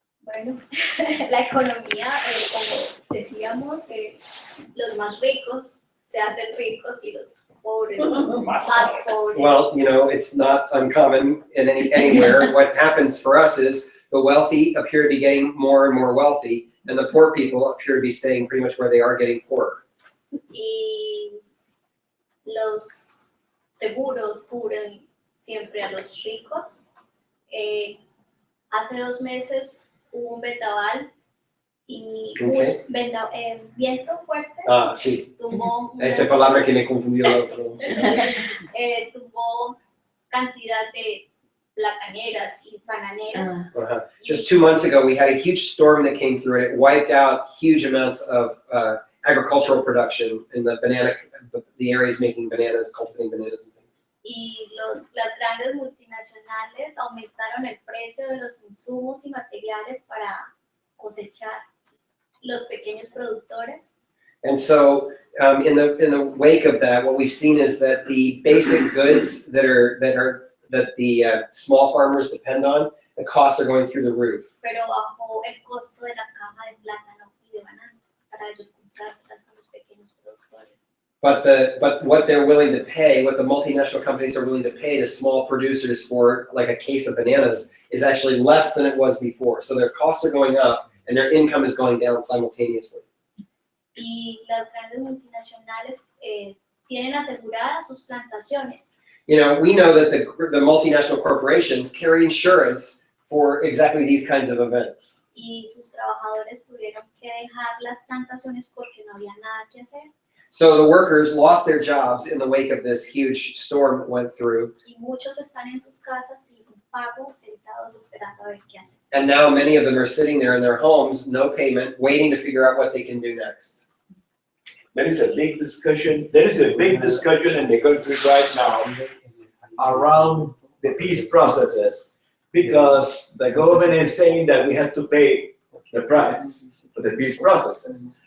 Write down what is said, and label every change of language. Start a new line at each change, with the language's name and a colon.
Spanish: Bueno, la economía, como decíamos, los más ricos se hacen ricos y los pobres más pobres.
English: Well, you know, it's not uncommon in anywhere. What happens for us is the wealthy appear to be getting more and more wealthy, and the poor people appear to be staying pretty much where they are, getting poorer.
Spanish: Y los seguros cubren siempre a los ricos. Hace 2 meses hubo un vendaval y viento fuerte. Ah, sí. Tumbó Esa palabra que me confundió el otro. tumbó cantidad de plataneras y bananeras.
English: Just 2 months ago, we had a huge storm that came through, and it wiped out huge amounts of agricultural production in the areas making bananas, cultivating bananas and things.
Spanish: Y las grandes multinacionales aumentaron el precio de los insumos y materiales para cosechar los pequeños productores.
English: And so, in the wake of that, what we've seen is that the basic goods that the small farmers depend on, the costs are going through the roof.
Spanish: Pero bajó el costo de la caja de plátano y de banano para ellos comprárselas con los pequeños productores.
English: But what they're willing to pay, what the multinational companies are willing to pay to small producers for like a case of bananas is actually less than it was before. So their costs are going up and their income is going down simultaneously.
Spanish: Y las grandes multinacionales tienen aseguradas sus plantaciones.
English: You know, we know that the multinational corporations carry insurance for exactly these kinds of events.
Spanish: Y sus trabajadores tuvieron que dejar las plantaciones porque no había nada que hacer.
English: So the workers lost their jobs in the wake of this huge storm that went through.
Spanish: Y muchos están en sus casas sin pago, sentados esperando a ver qué hacen.
English: And now many of them are sitting there in their homes, no payment, waiting to figure out what they can do next. There is a big discussion in the country right now around the peace processes, because the government is saying that we have to pay the price for the peace processes.